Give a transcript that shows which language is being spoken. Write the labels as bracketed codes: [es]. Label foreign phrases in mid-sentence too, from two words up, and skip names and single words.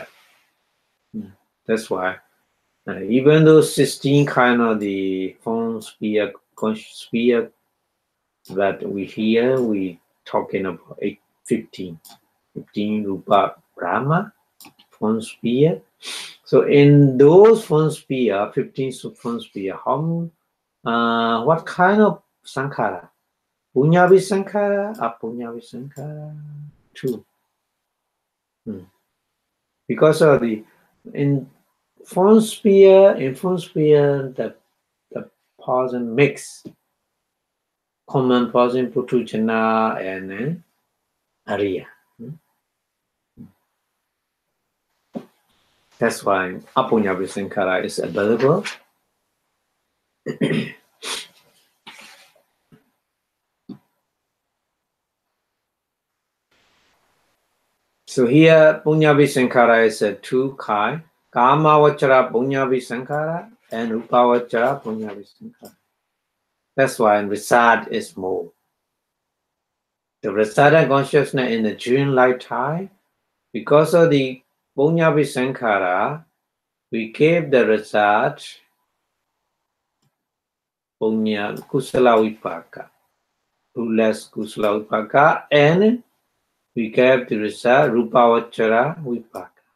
[en] That's why even though 16 kind of the form sphere, conscious sphere, but we talking about 15 [pi] rupa Brahma [en] form sphere. So in those form sphere, 15 form sphere, what kind of Saṅkhāra? [pi] Punya visaṅkhāra, apunya visaṅkhāra, 2. [en] Because of in form sphere, the person mix common person, Puthujana, and Arya. That's why [pi] Apunya Saṅkhāra [en] is available. So here, [pi] Punya Saṅkhāra [en] is a two kind. [pi] Kamma Vachara Punya Saṅkhāra and Rupa Vachara Punya Saṅkhāra. [en] That's why result is more. The resultant consciousness in the during lifetime, because of the [pi] Punya Saṅkhāra, [en] we gave the result [pi] Punya Kusala Vipāka, [en] less [pi] Kusala Vipāka, [en] and we gave the result [pi] Rupa Vachara Vipāka.